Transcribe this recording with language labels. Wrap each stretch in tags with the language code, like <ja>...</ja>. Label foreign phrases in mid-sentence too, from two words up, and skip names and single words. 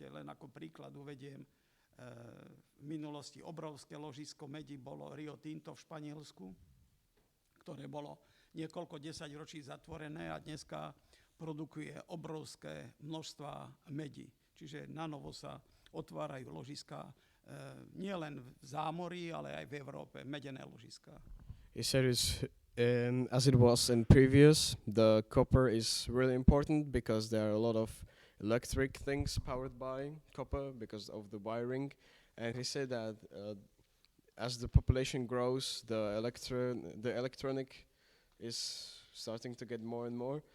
<sk>Len ako príklad uvediem, v minulosti obrovské ložisko medi bolo Rio Tinto v Španielsku, ktoré bolo niekoľko desaťročí zatvorené a dneska produkuje obrovské množstva medi. Čiže na novo sa otvárajú ložiská nielen v zámorí, ale aj v Európe, medené ložiská.</sk> <en>He said as it was in previous, the copper is really important because there are a lot of electric things powered by copper because of the wiring. And he said that as the population grows, the electronic is starting to get more and more.</en>